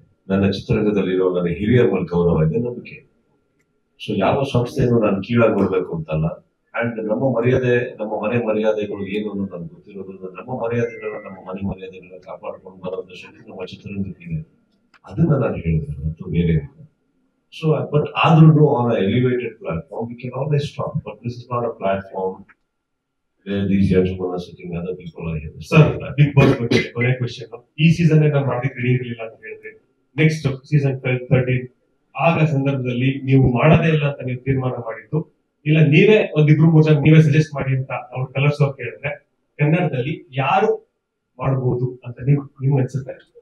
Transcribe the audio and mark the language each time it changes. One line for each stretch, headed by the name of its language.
Kannada: ನನ್ನ ಚಿತ್ರರಂಗದಲ್ಲಿರೋ ನನ್ನ ಹಿರಿಯರ ಮೇಲೆ ಗೌರವ ಇದೆ, ನಂಬಿಕೆ. ಸೊ ಯಾವ ಸಂಸ್ಥೆಯನ್ನು ನಾನು ಕೀಳಾಗಿ ನೋಡ್ಬೇಕು ಅಂತಲ್ಲ. ಅಂಡ್ ನಮ್ಮ ಮರ್ಯಾದೆ, ನಮ್ಮ ಮನೆ ಮರ್ಯಾದೆಗಳು ಏನು ಅನ್ನೋದು ನನಗೆ ಗೊತ್ತಿರೋದ್ರಿಂದ ನಮ್ಮ ಮರ್ಯಾದೆಗಳನ್ನ, ನಮ್ಮ ಮನೆ ಮರ್ಯಾದೆಗಳನ್ನ ಕಾಪಾಡ್ಕೊಂಡು ಬರೋಂಥ ಶಕ್ತಿ ನಮ್ಮ ಚಿತ್ರರಂಗಕ್ಕಿದೆ. ಅದನ್ನ ನಾನು ಹೇಳಿದೆ ಮತ್ತು ಬೇರೆ.
English: So, but
Kannada: ಆದ್ರೂ
English: on an elevated platform, we can always talk. But this is not a platform where these gentlemen are sitting, other people are here.
Kannada: Sir, Big Boss ಬಗ್ಗೆ ಕೊನೆ ಕ್ವೆಶ್ಚನ್. ಈ ಸೀಸನ್ ನಾವು ಮಾಡೋದಕ್ಕೆ ರೆಡಿ ಇರಲಿಲ್ಲ ಅಂತ ಹೇಳಿದ್ರೆ, next season 12-13 ಆಗ ಸಂದರ್ಭದಲ್ಲಿ ನೀವು ಮಾಡೋದೇ ಇಲ್ಲ ಅಂತ ನೀವು ತೀರ್ಮಾನ ಮಾಡಿದ್ದು, ಇಲ್ಲ ನೀವೇ ಒಂದಿಬ್ರು 3 ಜನ ನೀವೇ ಸಜೆಸ್ಟ್ ಮಾಡಿ ಅಂತ ಅವ್ರು ಕಲರ್ಸ್ ಅವ್ರು ಕೇಳಿದ್ರೆ, ಕನ್ನಡದಲ್ಲಿ ಯಾರು ಮಾಡಬಹುದು ಅಂತ ನಿಮ್ಗೆ ಅನ್ಸುತ್ತೆ?